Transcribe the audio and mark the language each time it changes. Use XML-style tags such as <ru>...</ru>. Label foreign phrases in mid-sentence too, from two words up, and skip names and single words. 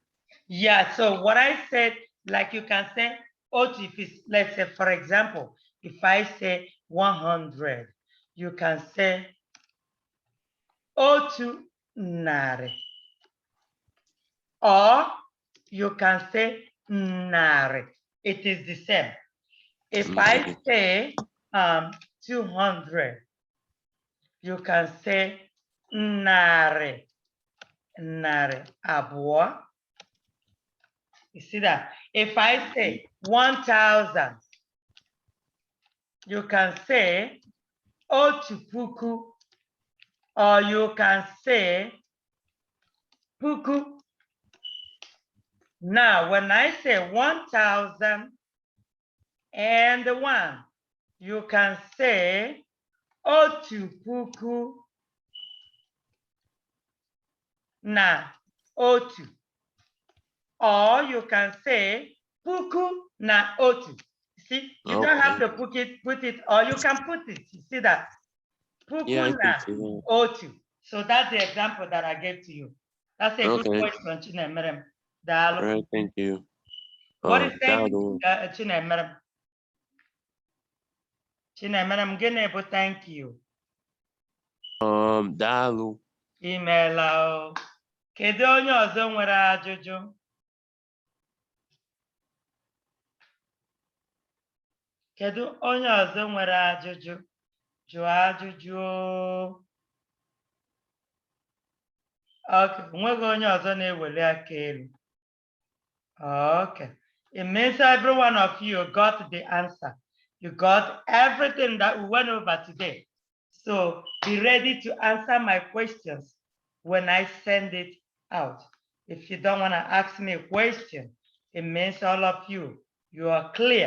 <en>Yeah, so what I said, like you can say, if it's, let's say, for example, if I say 100, you can say</en> <ig>otu nare.</ig> <en>Or you can say nare. It is the same. If I say 200, you can say nare.</en> <ig>Nare abua.</ig> <en>You see that? If I say 1,000, you can say</en> <ig>otu puku,</ig> <en>or you can say puku. Now, when I say 1,001, you can say</en> <ig>otu puku na otu.</ig> <en>Or you can say</en> <ig>puku na otu.</ig> <en>See, you don't have to put it, or you can put it. You see that? Puku Yeah, I na can see that. otu. So that's the example that I gave to you. That's a good Okay. question, Chinemerem. All right, thank you. What is thank you, Dalu.</en> <ig>Chinemerem? Chinemerem, gịnị bụ</ig> <en>thank you?</en> <ig>Dalu. Imeela o. Kedu onye ọzọ nwere ajụjụ? Kedu onye ọzọ nwere ajụjụ? Jụọ ajụjụ o. Okay, onweghị onye ọzọ na-eweli aka elu.</ig> <en>Okay, it means every one of you got the answer. You got everything that we went over today. So be ready to answer my questions when I send it out. If you don't want to ask me a question, it means all of you are clear.</en>